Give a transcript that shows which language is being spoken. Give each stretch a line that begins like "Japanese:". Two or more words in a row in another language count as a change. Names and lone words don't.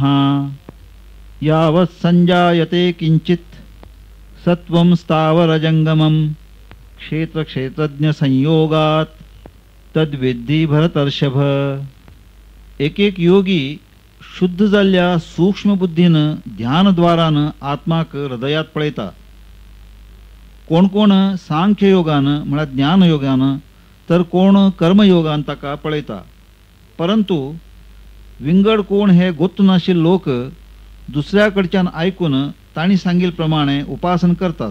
Sanskrit: यावत् संजायते किंचित् सत्वं स्थावरजंगमं क्षेत्रक्षेत्रज्ञ संयोगात तद्विद्धि भरतर्षभ.
Konkani: एक एक योगी शुद्ध जाल्ल्या सूक्ष्म बुद्धीनं ध्यानद्वारान आत्माक हृदयात पळयता. कोण कोण सांख्य योगानं म्हळ्यार ज्ञानयोगानं तर कोण कर्मयोगान ताका पळयता. परंतु विंगड कोण हे गोत्त नाशिल्ले लोक दुसऱ्या कडच्यान आयकून ताणी सांगिल प्रमाणे उपासन करतात.